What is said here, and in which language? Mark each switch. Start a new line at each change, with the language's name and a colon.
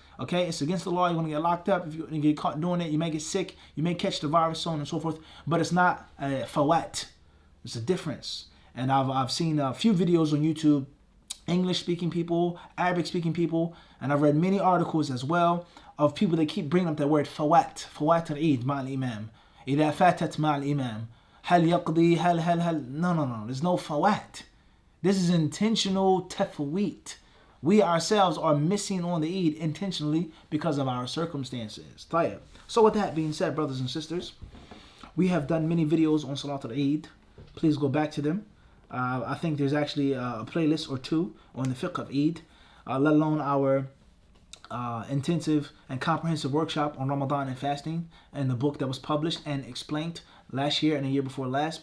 English: Okay, it's against the law. You're going to get locked up. If you get caught doing it, you may get sick, you may catch the virus, so on and so forth. But it's not fawat. It's a difference. And I've seen a few videos on YouTube, English-speaking people, Arabic-speaking people, and I've read many articles as well of people that keep bringing up that word
Arabic: fawat al-Eid ma'al imam. إذا فاتت مع الإمام هل يقضي هل
English: no, there's no fawat. This is intentional tafweet. We ourselves are missing on the Eid intentionally because of our circumstances.
Arabic: طيب.
English: So with that being said, brothers and sisters, we have done many videos on SalatulEid. Please go back to them. I think there's actually a playlist or 2 on the fiqh of Eid, let alone our intensive and comprehensive workshop on Ramadan and fasting, and the book that was published and explained last year and the year before last.